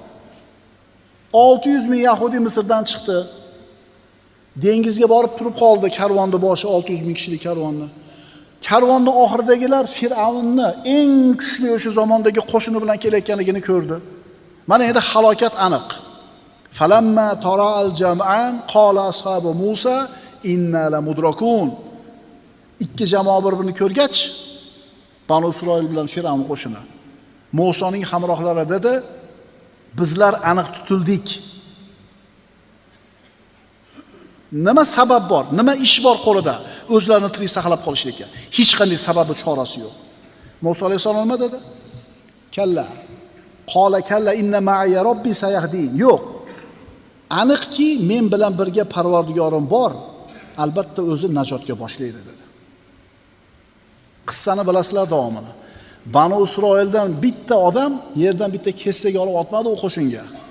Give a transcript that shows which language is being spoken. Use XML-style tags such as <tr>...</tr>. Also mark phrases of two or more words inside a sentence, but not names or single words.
<uz>600 ming Yahudi Misrdan chiqdi. Dengizga borib turib qoldi karvonda boshi 600 ming kishilik karvonni. Karvonda oxiridagilar Firavnni eng kuchli o'sha zamondagi qo'shini bilan kelayotganligini ko'rdi. Mana endi halokat aniq.</uz> <ar>فلما تراءى الجمعان قال أصحاب موسى إنا لمدركون.</ar> <uz>Ikki jamoa bir-birini ko'rgach, Banu Isroil bilan Firavn qo'shini Musoning hamrohlari dedi, bizlar aniq tutildik. Nima sabab bor? Nima ish bor qo'lida? O'zlarini tirik saqlab qolishlikka. Hech qanday sababi chorasi yo'q. Muso alayhisalom nima dedi?</uz> <ar>كلا. قال كلا إن معي ربي سيهدين. Yo'q.</ar> <uz>Aniqki men bilan birga Parvardigorim bor, albatta o'zi najotga boshlaydi dedi. Qissani bilasizlar davomini. Banu Isroildan bitta odam yerdan bitta kessaga olib otmadi u qo'shinga.</uz>